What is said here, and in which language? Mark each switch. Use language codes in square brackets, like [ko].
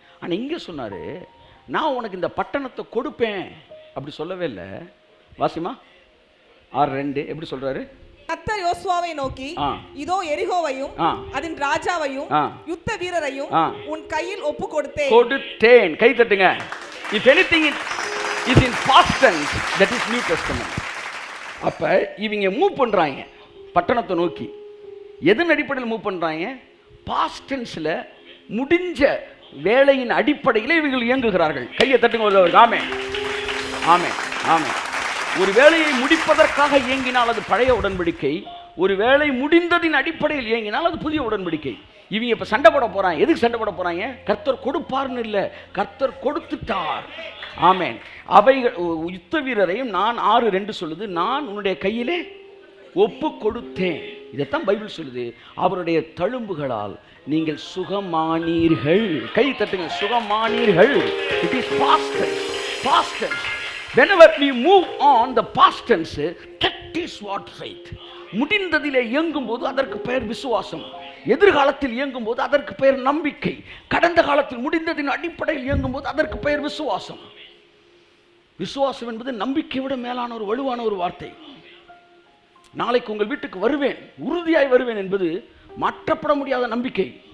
[ta] ஆனால் இங்கே சொன்னார், நான் உனக்கு இந்த பட்டணத்தை கொடுப்பேன் அப்படி சொல்லவே இல்லை. வாசிமா 6:2 எப்படி சொல்றாரு? கர்த்தர் யோசுவாவை நோக்கி, இதோ எரிகோவையும் அதன் ராஜாவையும் யுத்த வீரரையும் உன் கையில் ஒப்பு கொடுத்தேன். கை தட்டுங்க. [en] If anything is in past tense, that is New Testament. [ta] அப்ப இவங்க மூவ் பண்றாங்க பட்டணத்தை நோக்கி. எதன் அடிப்படையில் மூவ் பண்றாங்க? பாஸ்ட் டென்ஸ்ல முடிஞ்ச வேலையின் அடிப்படையில் இவர்கள் இயங்குகிறார்கள். கையை தட்டுங்க. ஆமே ஆமே ஆமே. ஒரு வேலையை முடிப்பதற்காக இயங்கினால் அது பழைய உடன்படிக்கை. ஒரு வேலை முடிந்ததின் அடிப்படையில் இயங்கினால் அது புதிய உடன்படிக்கை. இவங்க இப்ப சண்டை போட போறாங்க. எதுக்கு சண்டை போட போறாங்க? கர்த்தர் கொடுப்பார்னு இல்லை, கர்த்தர் கொடுத்துட்டார். ஆமேன். அவைகள் யுத்த வீரரையும் நான் 6:2 சொல்லுது, நான் உன்னுடைய கையிலே ஒப்பு கொடுத்தேன். இதைத்தான் பைபிள் சொல்லுது. அவருடைய தழும்புகளால் நீங்கள் சுகமானீர்கள். கை தட்டுங்க. சுகமானீர்கள். [en] It is past tense. Past tense. Whenever we move on the past tense, that is what faith. [ta] முடிந்ததிலே இயங்கும் போது அதற்கு பெயர் விசுவாசம். எதிர்காலத்தில் இயங்கும் போது அதற்கு பெயர் நம்பிக்கை. கடந்த காலத்தில் முடிந்ததின் அடிப்படையில் இயங்கும் போது அதற்கு பெயர் விசுவாசம். விசுவாசம் என்பது நம்பிக்கை விட மேலான ஒரு வலுவான ஒரு வார்த்தை. நாளைக்கு உங்கள் வீட்டுக்கு வருவேன், உறுதியாய் வருவேன் என்பது மாற்றப்பட முடியாத நம்பிக்கை.